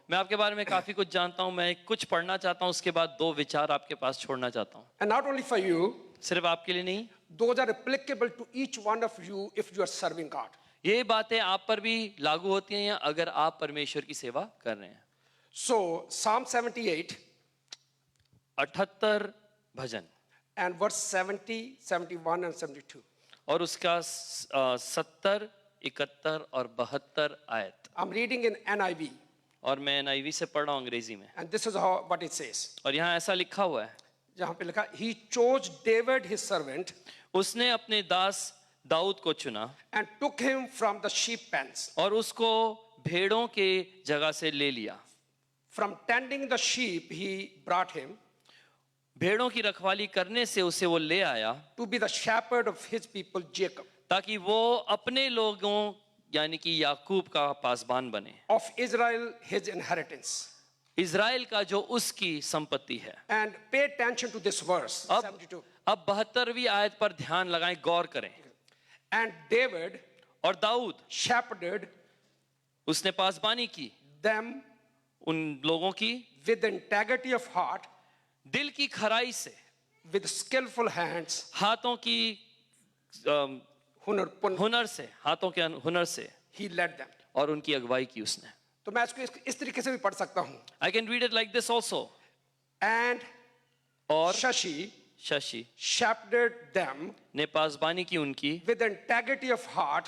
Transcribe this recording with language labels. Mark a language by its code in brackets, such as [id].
[hi] मैं आपके बारे में काफ़ी कुछ जानता हूँ. मैं कुछ पढ़ना चाहता हूँ, उसके बाद 2 विचार आपके पास छोड़ना चाहता हूँ. [en] And not only for you, [hi] सिर्फ आपके लिए नहीं, [en] those are applicable to each one of you if you are serving God. [hi] ये बातें आप पर भी लागू होती हैं अगर आप परमेश्वर की सेवा कर रहे हैं. [en] So Psalm 78 [hi] 78 bhajan [en] and verse 70, 71 and 72. [hi] और उसका 70, 71 और 72 आयत. [en] I'm reading in NIV, [hi] और मैं NIV से पढ़ रहा हूँ अंग्रेजी में. [en] and this is what it says. [hi] और यहाँ ऐसा लिखा हुआ है, जहाँ पे लिखा, [en] He chose David his servant [hi] उसने अपने दास दाऊद को चुना [en] and took him from the sheep pens. [hi] और उसको भेड़ों के जगह से ले लिया. [en] From tending the sheep he brought him [hi] भेड़ों की रखवाली करने से उसे वो ले आया [en] to be the shepherd of his people Jacob, [hi] ताकि वो अपने लोगों यानी कि याकूब का पासबान बने, [en] of Israel his inheritance. [hi] Israel का जो उसकी संपत्ति है. [en] And pay attention to this verse, [hi] अब [en] 72. [hi] 72वीं आयत पर ध्यान लगाएं, गौर करें. [en] And David [hi] और दाऊद [en] shepherded [hi] उसने पासबानी की [en] them [hi] उन लोगों की [en] with integrity of heart, [hi] दिल की खराई से, [en] with skillful hands, [hi] हाथों की हुनर से, हाथों के हुनर से, [en] he led them. [hi] और उनकी अगुवाई की उसने. तो मैं इसको इस तरीके से भी पढ़ सकता हूँ. [en] I can read it like this also. And [hi] और [en] Shashi [hi] शशि [en] shepherded them [hi] ने पासबानी की उनकी [en] with integrity of heart